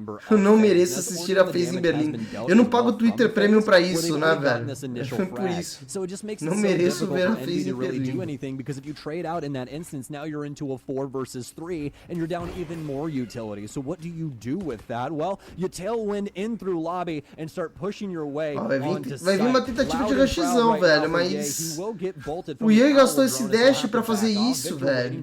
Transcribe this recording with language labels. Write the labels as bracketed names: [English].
[Portuguese] Eu não mereço assistir a FaZe em Berlim. Eu não pago Twitter Premium pra isso, né, velho? É por isso. Não mereço ver a FaZe em Berlim. [English] Because if you trade out in that instance, now you're into a 4 versus 3, and you're down even more utility. So what do you do with that? Well, you tailwind in through lobby and start pushing your way onto site. [Portuguese] Vai vir uma tentativa de rushzão, velho, mas o Ian gastou esse dash pra fazer isso, velho.